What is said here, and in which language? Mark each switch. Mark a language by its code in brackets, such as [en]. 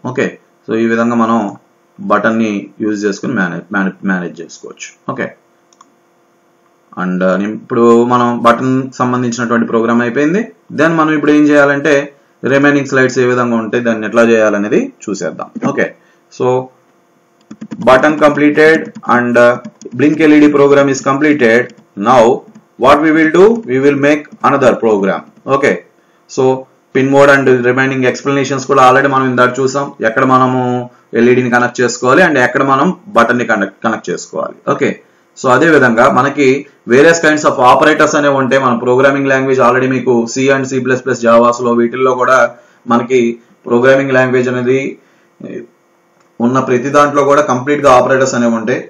[te] Okay, so ఈ విధంగా మనం బటన్ ని యూజ్ చేసుకుని మేనేజ్ చేసుకోవచ్చు. ఓకే, అండ్ ఇప్పుడు మనం బటన్ సంబంధించినటువంటి ప్రోగ్రామ్ అయిపోయింది. దెన్ మనం ఇప్పుడు ఏం చేయాలంటే రిమైనింగ్ స్లైడ్స్ ఏ విధంగా ఉంటాయి, దాన్ని ఎట్లా చేయాలనేది చూసేద్దాం. [en] Okay, so button completed and blink LED program is completed. Now what we will do, we will make another program. Okay, so pin mode and remaining explanations [te] కూడా ఆల్రెడీ మనం ఇందాక చూసాం. ఎక్కడ మనము LED ని కనెక్ట్ చేసుకోవాలి అండ్ ఎక్కడ మనం బటన్ ని కనెక్ట్ చేసుకోవాలి. ఓకే, సో అదే విధంగా మనకి వేరియస్ కైండ్స్ ఆఫ్ ఆపరేటర్స్ అనేవి ఉంటాయి. మన ప్రోగ్రామింగ్ లాంగ్వేజ్ ఆల్రెడీ మీకు C అండ్ C++ జావాస్ లో వీటిల్లో కూడా మనకి ప్రోగ్రామింగ్ లాంగ్వేజ్ అనేది ఉన్న ప్రతి దాంట్లో కూడా కంప్లీట్ గా ఆపరేటర్స్ అనేవి ఉంటాయి.